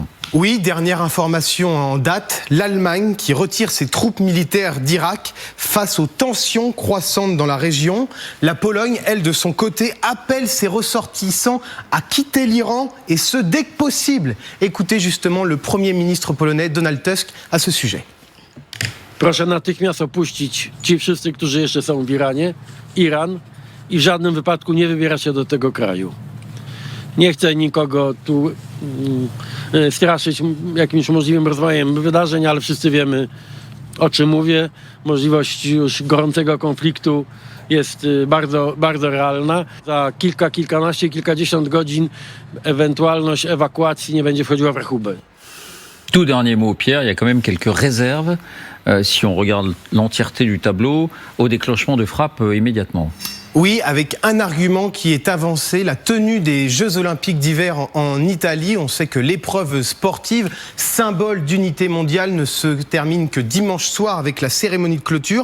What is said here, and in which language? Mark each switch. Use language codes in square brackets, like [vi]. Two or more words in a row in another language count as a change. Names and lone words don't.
[fr] Oui, dernière information en date, l'Allemagne qui retire ses troupes militaires d'Irak face aux tensions croissantes dans la région. La Pologne, elle, de son côté, appelle ses ressortissants à quitter l'Iran et ce, dès que possible. Écoutez justement le Premier ministre polonais, Donald Tusk, à ce sujet. [pl] Proszę natychmiast opuścić ci wszyscy, którzy jeszcze są w Iran i w żadnym wypadku nie wybierać się do tego kraju. Nie chcę nikogo tu straszyć jakimś możliwym rozwojem wydarzeń, ale wszyscy wiemy, o czym mówię. Możliwość już gorącego konfliktu jest bardzo, bardzo realna. Za kilkanaście, kilkadziesiąt godzin ewentualność ewakuacji nie będzie wchodziła w rachubę. [fr] Tout dernier mot, Pierre, il y a quand même quelques réserves, si on regarde l'entièreté du tableau, au déclenchement de frappes immédiatement. Oui, avec un argument qui est avancé, la tenue des Jeux Olympiques d'hiver en Italie. On sait que l'épreuve sportive, symbole d'unité mondiale, ne se termine que dimanche soir avec la cérémonie de clôture.